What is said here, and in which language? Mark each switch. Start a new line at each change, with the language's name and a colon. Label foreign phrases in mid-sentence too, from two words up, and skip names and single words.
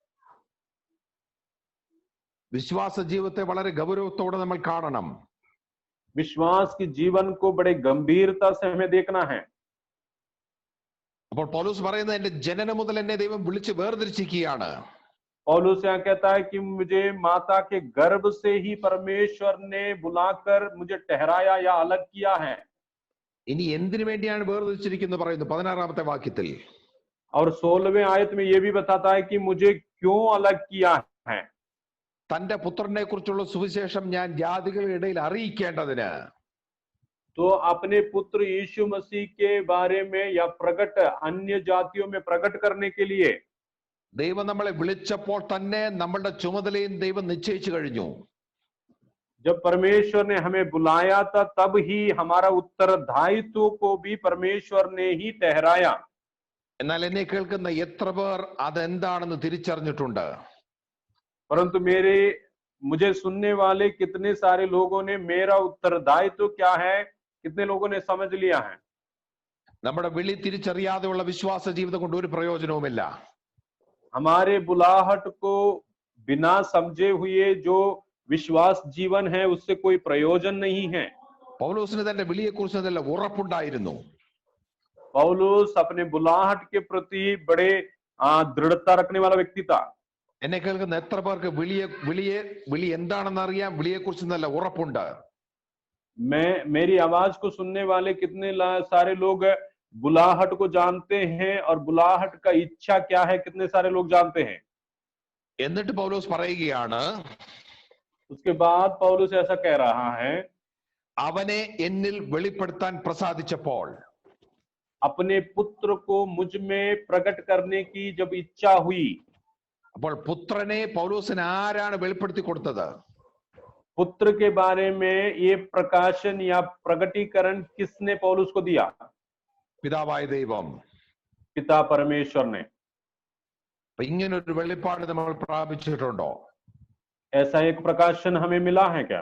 Malayalam: വിശ്വാസ ജീവിതത്തെ വളരെ ഗൗരവത്തോടെ നമ്മൾ കാണണം.
Hindi: विश्वास की जीवन को बड़े गंभीरता से हमें देखना है.
Malayalam: അപ്പോൾ പൗലോസ് പറയുന്നത്, എന്റെ ജനനം മുതൽ എന്നെ ദൈവം വിളിച്ച് വേർതിരിച്ചിരിക്കുകയാണ്.
Hindi: पौलुस यहाँ कहता है कि मुझे माता के गर्भ से ही परमेश्वर ने बुलाकर मुझे ठहराया या अलग किया है.
Malayalam: ഇനി എന്തിനു വേണ്ടിയാണ് വേർതിരിച്ചിരിക്കുന്നത് പറയുന്നു 16-ാമത്തെ വാക്യത്തിൽ.
Hindi: और 16वें आयत में ये भी बताता है कि मुझे क्यों अलग किया है.
Malayalam: തന്റെ പുത്രനെ കുറിച്ചുള്ള സുവിശേഷം ഞാൻ ജാതികളുടെ ഇടയിൽ അറിയിക്കേണ്ടതിന്.
Hindi: तो अपने पुत्र यीशु मसीह के बारे में या प्रकट अन्य जातियों में प्रकट करने के लिए
Malayalam: ദൈവം നമ്മളെ വിളിച്ചപ്പോൾ തന്നെ നമ്മളുടെ ചുമതലയും ദൈവം നിശ്ചയിച്ചു കഴിഞ്ഞു.
Hindi: जब परमेश्वर ने हमें बुलाया था, तब ही हमारा उत्तरदायित्व को भी परमेश्वर ने ही ठहराया.
Malayalam: എന്നാൽ എന്നെ കേൾക്കുന്ന എത്ര പേർ അതെന്താണെന്ന് തിരിച്ചറിഞ്ഞിട്ടുണ്ട്?
Hindi: परंतु मुझे सुनने वाले कितने सारे लोगों ने मेरा उत्तरदायित्व क्या है, कितने लोगों ने समझ लिया है?
Malayalam: നമ്മുടെ വിളി തിരിച്ചറിയാതെയുള്ള വിശ്വാസ ജീവിതം കൊണ്ട് ഒരു പ്രയോജനവുമില്ല.
Hindi: हमारे बुलाहट को बिना समझे हुए जो विश्वास जीवन है, उससे कोई प्रयोजन नहीं है.
Malayalam: പൗലോസിന് തന്റെ വിളിയെക്കുറിച്ച് നല്ല ഉറപ്പുണ്ടായിരുന്നു.
Hindi: पौलुस अपने बुलाहट के प्रति बड़े दृढ़ता रखने वाला व्यक्ति था.
Malayalam: എന്നെ കേൾക്കുന്ന എത്ര പേർക്ക് വിളി എന്താണെന്ന് അറിയാം, വിളിയെക്കുറിച്ച് നല്ല ഉറപ്പുണ്ട്?
Hindi: मेरी आवाज को सुनने वाले कितने सारे लोग बुलाहट को जानते हैं और बुलाहट का इच्छा क्या है, कितने सारे लोग जानते हैं.
Malayalam: എന്നിട്ട് പൗലോസ് പറയുകയാണ്,
Hindi: उसके बाद पौलुस ऐसा कह रहा है,
Malayalam: അവനെ എന്നിൽ വെളിപ്പെടുത്താൻ പ്രസാദിച്ചപ്പോൾ,
Hindi: अपने पुत्र को मुझ में प्रकट करने की जब इच्छा हुई.
Malayalam: അപ്പോൾ പുത്രനെ പൗലോസിന് ആരാണ് വെളിപ്പെടുത്തി കൊടുത്തത്?
Hindi: पुत्र के बारे में ये प्रकाशन या प्रकटीकरण किसने पौलुस को दिया?
Malayalam: പിതാവായ ദൈവം,
Hindi: पिता परमेश्वर ने.
Malayalam: അപ്പൊ ഇങ്ങനൊരു വെളിപ്പാട് നമ്മൾ പ്രാപിച്ചിട്ടുണ്ടോ?
Hindi: ऐसा एक प्रकाशन हमें मिला है क्या?